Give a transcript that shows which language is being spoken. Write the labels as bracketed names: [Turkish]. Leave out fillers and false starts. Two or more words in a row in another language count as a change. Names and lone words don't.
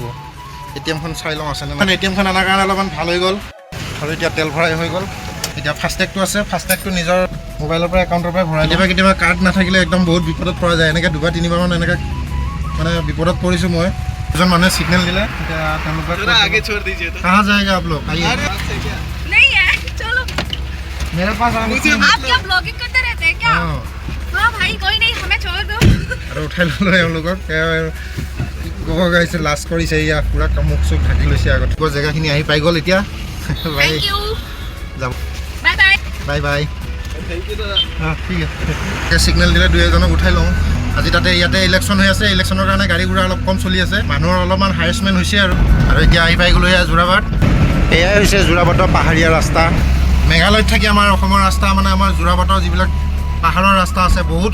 [Assamese] ATMখন চাই লওঁ আছেনে নাই। ATMখন অনাৰ কাৰণে অলপমান ভাল হৈ গ'ল। আৰু এতিয়া তেল ভৰাই হৈ গ'ল। এতিয়া ফাষ্টেগটো আছে, ফাষ্টেগটো নিজৰ মোবাইলৰ পৰা একাউণ্টৰ পৰা ভৰাই। কেতিয়াবা কাৰ্ড নাথাকিলে একদম বহুত বিপদত পৰা যায়। এনেকৈ 2-3বাৰমান এনেকৈ মানে বিপদত পৰিছোঁ মই। এজন মানুহে ছিগনেল দিলে, এতিয়া তেওঁলোকে [Hindi] कहाँ जाएगा आप लोग? नहीं है, चलो। मेरे पास आप क्या ब्लॉगिंग करते रहते हैं क्या? हाँ भाई कोई नहीं, हमें छोड़ दो। [Assamese] আৰু উঠাই ল'লোঁ এওঁলোকক। ক'ব গাইছে লাজ কৰিছে, ইয়াক পূৰা মুখ চুখ ঢাকি লৈছে। আগত জেগাখিনি আহি পাই গ'ল। এতিয়া [English] thank you, [Assamese] যাব, [English] bye bye. bye bye. [Assamese] ঠিক আছে, ছিগনেল দিলে 2-এজনক উঠাই লওঁ। আজি তাতে ইয়াতে ইলেকশ্যন হৈ আছে, ইলেকশ্যনৰ কাৰণে গাড়ী ঘোঁৰা অলপ কম চলি আছে, মানুহৰ অলপমান হাৰেছমেণ্ট হৈছে। আৰু এতিয়া আহি পাই গ'লোঁ এয়া যোৰাবাট। এয়াই হৈছে যোৰাবাটৰ পাহাৰীয়া ৰাস্তা। মেঘালয়ত থাকি আমাৰ অসমৰ ৰাস্তা, মানে আমাৰ যোৰাবাটৰ যিবিলাক পাহাৰৰ ৰাস্তা আছে বহুত।